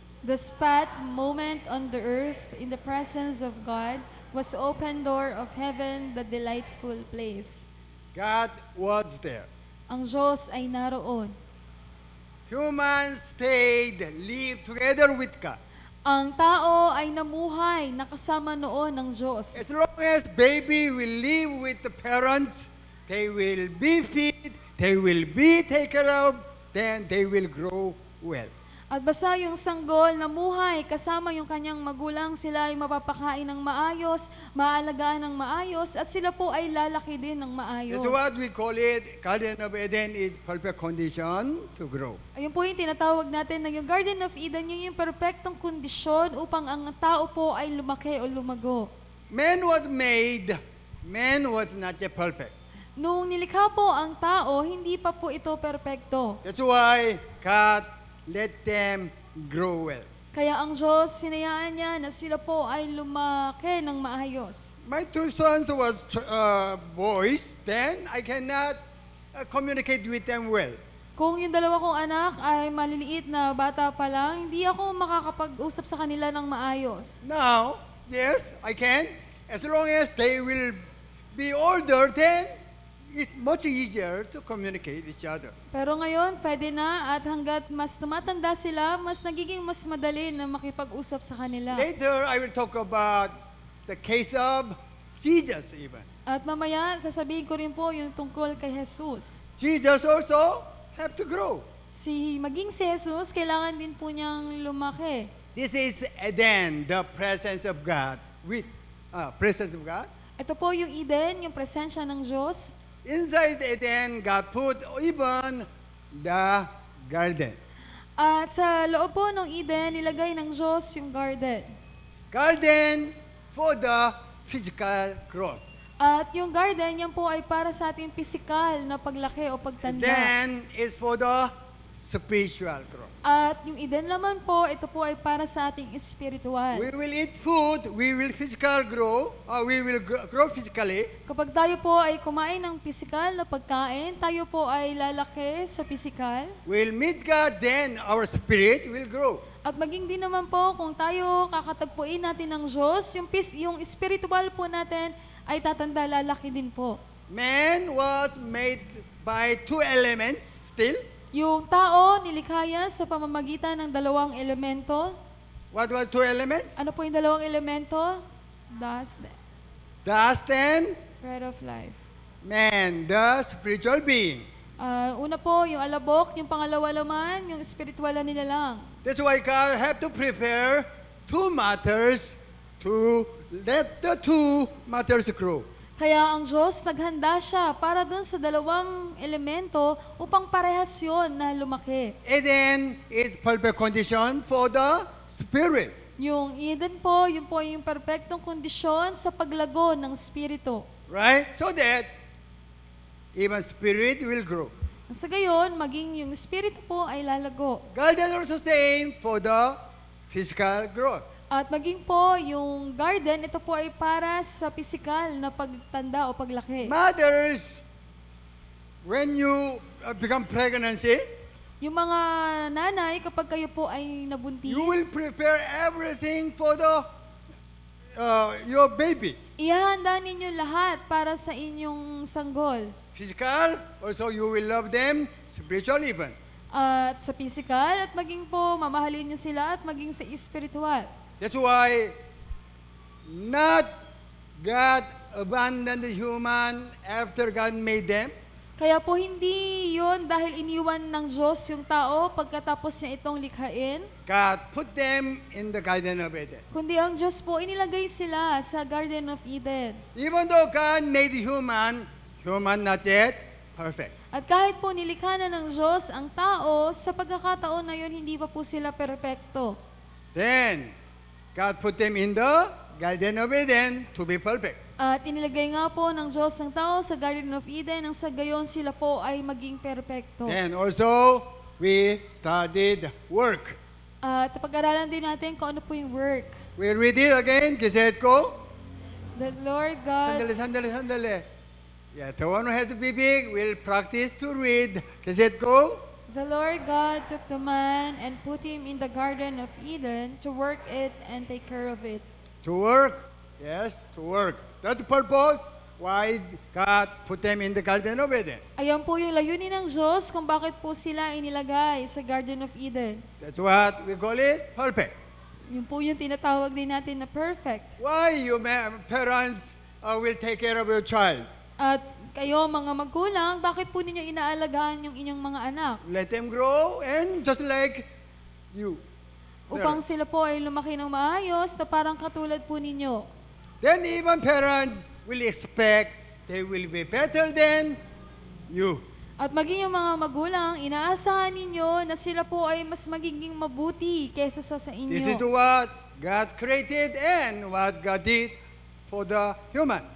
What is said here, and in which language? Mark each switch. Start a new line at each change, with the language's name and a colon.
English: The spot, moment on the earth in the presence of God was open door of heaven, the delightful place. God was there.
Filipino: Ang Diyos ay naroon.
English: Humans stayed, lived together with God.
Filipino: Ang tao ay namuhay, nakasama noon ng Diyos.
English: As long as baby will live with the parents, they will be fed, they will be taken care of, then they will grow well.
Filipino: At basta yung sanggol namuhay, kasama yung kanyang magulang, sila ay mapapakain ng maayos, maalagaan ng maayos, at sila po ay lalaki din ng maayos.
English: That's what we call it. Garden of Eden is perfect condition to grow.
Filipino: Ayun po yung tinatawag natin na yung Garden of Eden, yun yung perfectong kondisyon upang ang tao po ay lumaki o lumago.
English: Man was made, man was not yet perfect.
Filipino: Nung nilikha po ang tao, hindi pa po ito perpekto.
English: That's why God let them grow well.
Filipino: Kaya ang Diyos, sinayaan niya na sila po ay lumaki ng maayos.
English: My two sons was boys, then I cannot communicate with them well.
Filipino: Kung yung dalawa kong anak ay maliliit na bata pa lang, hindi ako makakapag-usap sa kanila ng maayos.
English: Now, yes, I can. As long as they will be older, then it's much easier to communicate each other.
Filipino: Pero ngayon, pwede na at hanggat mas tumatanda sila, mas nagiging mas madali na makipag-usap sa kanila.
English: Later, I will talk about the case of Jesus even.
Filipino: At mamaya, sasabihin ko rin po yung tungkol kay Jesus.
English: Jesus also have to grow.
Filipino: Maging si Jesus, kailangan din po niyang lumaki.
English: This is Eden, the presence of God. With presence of God.
Filipino: Ito po yung Eden, yung presensya ng Diyos.
English: Inside Eden, God put even the garden.
Filipino: At sa loob po ng Eden, nilagay ng Diyos yung garden.
English: Garden for the physical growth.
Filipino: At yung garden, yan po ay para sa ating pisikal na paglaki o pagtanda.
English: Then is for the spiritual growth.
Filipino: At yung Eden naman po, ito po ay para sa ating espiritual.
English: We will eat food, we will physical grow, we will grow physically.
Filipino: Kapag tayo po ay kumain ng pisikal na pagkain, tayo po ay lalaki sa pisikal.
English: We'll meet God, then our spirit will grow.
Filipino: At maging din naman po, kung tayo kakatagpuin natin ng Diyos, yung spiritual po natin ay tatanda, lalaki din po.
English: man was made by two elements still.
Filipino: Yung tao, nilikha yan sa pamamagitan ng dalawang elemento.
English: What was two elements?
Filipino: Ano po yung dalawang elemento? Dust,
English: Dust and bread of life. man, the spiritual being.
Filipino: Una po, yung alabok. Yung pangalawa naman, yung spiritual na nilalang.
English: That's why God had to prepare two matters to let the two matters grow.
Filipino: Kaya ang Diyos, naghanda siya para dun sa dalawang elemento upang parehas yun na lumaki.
English: Eden is perfect condition for the spirit.
Filipino: Yung Eden po, yun po yung perpektong kondisyon sa paglago ng spirito.
English: Right? So that even spirit will grow.
Filipino: Sa gayon, maging yung spirito po ay lalago.
English: Garden also same for the physical growth.
Filipino: At maging po yung garden, ito po ay para sa pisikal na pagtanda o paglaki.
English: Mothers, when you become pregnancy,
Filipino: Yung mga nanay, kapag kayo po ay nabuntis,
English: you will prepare everything for the your baby.
Filipino: ihahanda ninyo lahat para sa inyong sanggol.
English: Physical, also you will love them, spiritual even.
Filipino: At sa pisikal, at maging po, mamahalin nyo sila at maging sa espiritual.
English: That's why not God abandoned the human after God made them.
Filipino: Kaya po hindi yon dahil iniwan ng Diyos yung tao pagkatapos niya itong likhain,
English: God put them in the Garden of Eden.
Filipino: kundi ang Diyos po inilagay sila sa Garden of Eden.
English: Even though God made human not yet perfect.
Filipino: At kahit po nilikha na ng Diyos ang tao, sa pagkakataon na yon hindi pa po sila perpekto.
English: Then, God put them in the Garden of Eden to be perfect.
Filipino: At inilagay nga po ng Diyos ang tao sa Garden of Eden nang sa gayon sila po ay maging perpekto.
English: Then also, we studied work.
Filipino: At pag-aralan din natin kung ano po yung work.
English: We read it again. Kiset ko. The Lord God,
Filipino: Sandali.
English: Yeah, the one who has a big will practice to read. Kiset ko. the Lord God took the man and put him in the Garden of Eden to work it and take care of it. To work. Yes, to work. That's the purpose why God put them in the Garden of Eden.
Filipino: Ayan po yung layunin ng Diyos kung bakit po sila inilagay sa Garden of Eden.
English: That's what we call it perfect.
Filipino: Yun po yung tinatawag din natin na perfect.
English: Why you parents will take care of your child?
Filipino: At kayo mga magulang, bakit po ninyo inaalagaan yung inyong mga anak?
English: Let them grow and just like you.
Filipino: Upang sila po ay lumaki ng maayos na parang katulad po ninyo.
English: Then even parents will expect they will be better than you.
Filipino: At maging yung mga magulang, inaasahan ninyo na sila po ay mas magiging mabuti kaysa sa inyo.
English: This is what God created and what God did for the human.